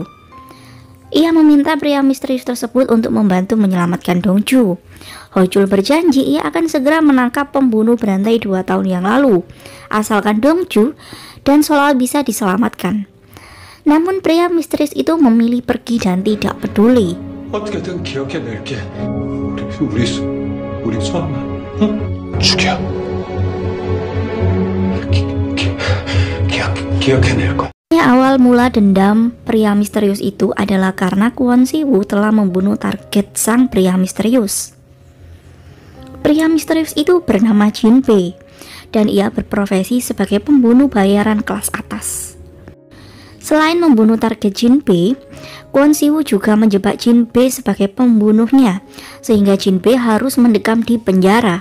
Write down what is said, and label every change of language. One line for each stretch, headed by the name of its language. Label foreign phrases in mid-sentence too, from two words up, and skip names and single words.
Indonesian: Ia meminta pria misterius tersebut untuk membantu menyelamatkan Dongju. Ho-jul berjanji ia akan segera menangkap pembunuh berantai 2 tahun yang lalu, asalkan Dongju dan Sol-a bisa diselamatkan. Namun pria misterius itu memilih pergi dan tidak peduli.
Korean: 어떻게든 기억해낼게. 우리 수아만, 죽여. 기억해낼 거.
Indonesian: Awal mula dendam pria misterius itu adalah karena Kwon Si-woo telah membunuh target sang pria misterius. Pria misterius itu bernama Jin-bae dan ia berprofesi sebagai pembunuh bayaran kelas atas. Selain membunuh target Jin-bae, Kwon Si-woo juga menjebak Jin-bae sebagai pembunuhnya, sehingga Jin-bae harus mendekam di penjara.